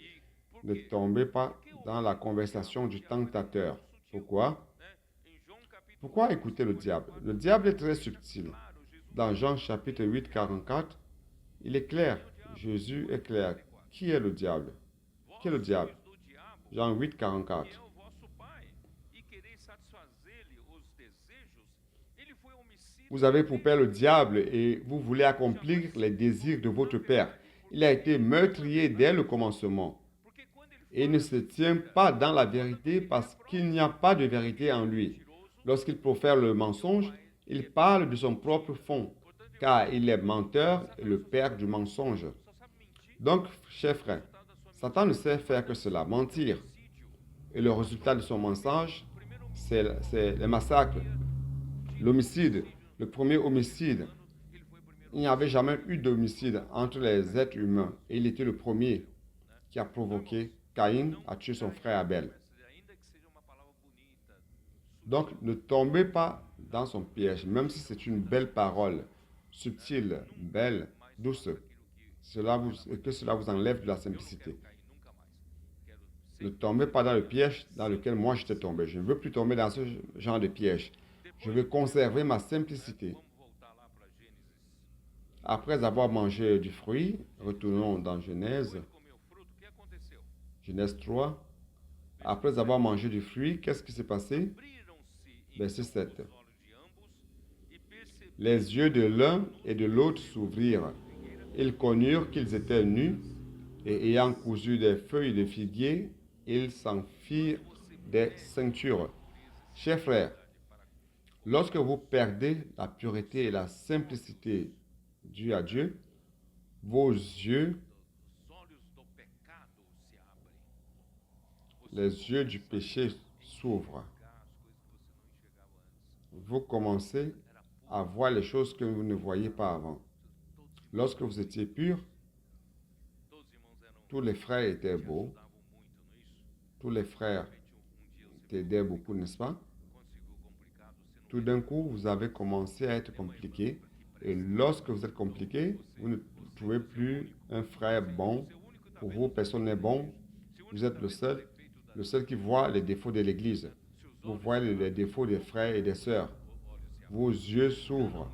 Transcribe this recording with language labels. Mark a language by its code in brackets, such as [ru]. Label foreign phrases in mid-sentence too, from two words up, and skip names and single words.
[fr] Ne tombez pas dans la conversation du tentateur. Pourquoi? Pourquoi écouter le diable? Le diable est très subtil. Dans Jean chapitre 8, 44, il est clair. Jésus est clair. Qui est le diable? Qui est le diable? [pt] do diabo, [fr] Jean 8, 44. [pt] que é o vosso pai, e quereis satisfazer-lhe os desejos, ele foi homicida. [fr] Vous avez pour père le diable et vous voulez accomplir les désirs de votre père. Il a été meurtrier dès le commencement. [pt] Porque quando ele [fr] Et il ne se tient pas dans la vérité parce qu'il n'y a pas de vérité en lui. Lorsqu'il profère le mensonge, il parle de son propre fond, car il est menteur et le père du mensonge. [pt] só sabe mentir, [fr] Donc, chers frères, Satan ne sait faire que cela, mentir. Et le résultat de son mensonge, c'est le massacre, l'homicide, le premier homicide. [pt] ele foi o primeiro. [fr] Il n'y avait jamais eu d'homicide entre les êtres humains. Et il était le premier qui a provoqué Caïn à tuer son frère Abel. [pt] Ainda que seja uma palavra bonita, [fr] Donc, ne tombez pas dans son piège, même si c'est une belle parole, subtile, belle, douce. Que cela vous enlève de la simplicité. [pt] cair nunca mais. [fr] Ne tombez pas dans le piège dans lequel moi j'étais tombé. Je ne veux plus tomber dans ce genre de piège. Je veux conserver ma simplicité. [pt] Vamos voltar lá para Gênesis. [fr] Après avoir mangé du fruit, retournons dans Genèse, [pt] Ele comeu o fruto, o que aconteceu? [fr] Genèse 3. Après avoir mangé du fruit, qu'est-ce qui s'est passé? [pt] Abriram-se [fr] Verset [pt] então 7. os olhos de ambos e perceberam [fr] Les yeux de l'un et de l'autre s'ouvrirent. Ils connurent qu'ils étaient nus, et ayant cousu des feuilles de figuier, ils s'en firent des ceintures. Chers frères, lorsque vous perdez la pureté et la simplicité due à Dieu, vos yeux, [pt] os olhos do pecado se abrem. [fr] les yeux du péché s'ouvrent. [pt] Enxergar as coisas que você não enxergava antes. [fr] Vous commencez à voir les choses que vous ne voyiez pas avant. Lorsque vous étiez pur, [pt] Todos os irmãos eram [fr] tous les frères étaient beaux, [pt] ajudavam muito, não é isso? [fr] tous les frères [pt] De repente, dia você [fr] t'aidaient beaucoup, n'est-ce pas? [pt] quando ficou complicado, você não [fr] Tout d'un coup, vous avez commencé à être compliqué. Et lorsque vous êtes compliqué, vous ne trouvez plus un frère bon. Pour vous, personne n'est bon. Vous êtes le seul qui voit les défauts de l'Église. vous voyez les défauts des frères et des sœurs. Vos yeux s'ouvrent.